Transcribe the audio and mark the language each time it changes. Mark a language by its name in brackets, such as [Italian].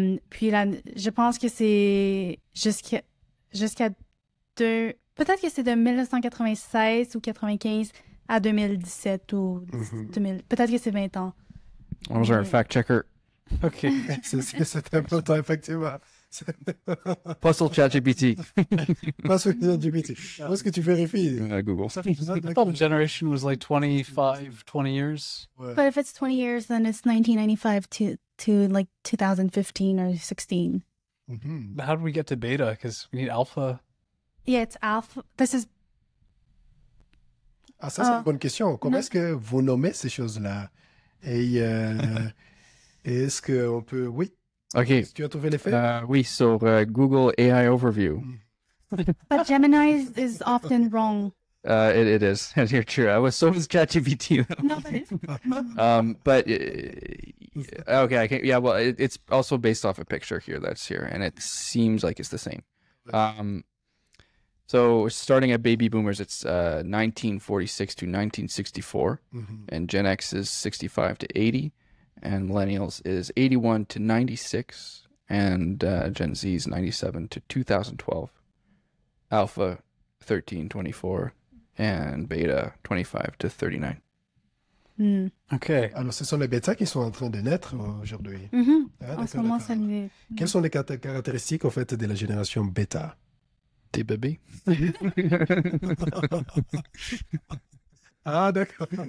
[French] Puis là, je pense que c'est jusqu'à peut-être que c'est de 1996 ou 95 à 2017 ou 2000. Peut-être que c'est 20 ans. [English] I was our fact checker. Ok. [French] C'est important, effectivement. Puzzle ChatGPT. Pas sur GPT. Où est-ce que tu vérifies? Google. [English] I thought the generation was like 25, 20 years. [French] Ouais. [English] But if it's 20 years, then it's 1995 to like 2015 or 16. Mhm. But how did we get to beta? Because we need alpha. Yeah, it's alpha. This is [French] Ah, ça, c'est une bonne question. Comment est-ce que vous nommez ces choses-là? Et est-ce qu'on peut... Oui, [English] Okay. [French] est-ce que tu as trouvé les faits? Oui, [English] so Google AI Overview. but Gemini is often wrong. It is. You're true. So is ChatGPT. No, but it's But okay, I can. Yeah, well, it's also based off a picture here that's here, and it seems like it's the same. So starting at baby boomers, it's 1946 to 1964, Mhm. and Gen X is 65 to 80, and millennials is 81 to 96, and Gen Z is 97 to 2012. Alpha 1324 and beta 25 to 39. Hmm. OK. [French] Alors, ce sont les bêtas qui sont en train de naître aujourd'hui. Mhm. Ah, En d'accord, ce moment, d'accord. ça ne... Quelles sont les caractéristiques, en fait, de la génération bêta? Des bébés. Ah, d'accord.